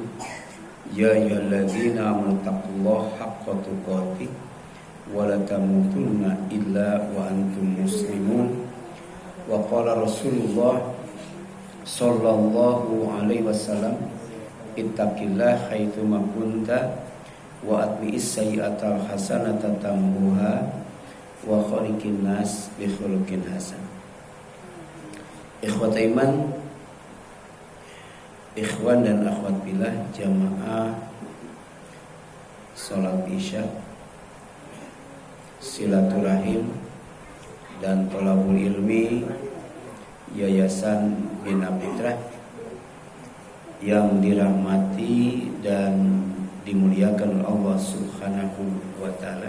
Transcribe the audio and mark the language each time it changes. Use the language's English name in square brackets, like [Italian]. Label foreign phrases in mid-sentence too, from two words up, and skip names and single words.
[Arabic] يا أيها الذين آمنوا اتقوا الله حق تقاته ولا تموتن إلا وأنتم مسلمون. وقال رسول الله صلى الله عليه وسلم اتق الله حيث ما كنت وأتبع السيئة الحسنة تمحها وخالق الناس بخلق حسن. إخوة الإيمان, [Indonesian] ikhwan dan akhwat billah jamaah salat isya, silaturahim dan [Arabic] طلب العلم [Indonesian] Yayasan Bina Fitrah yang dirahmati dan dimuliakan oleh Allah [Arabic] سبحانه وتعالى.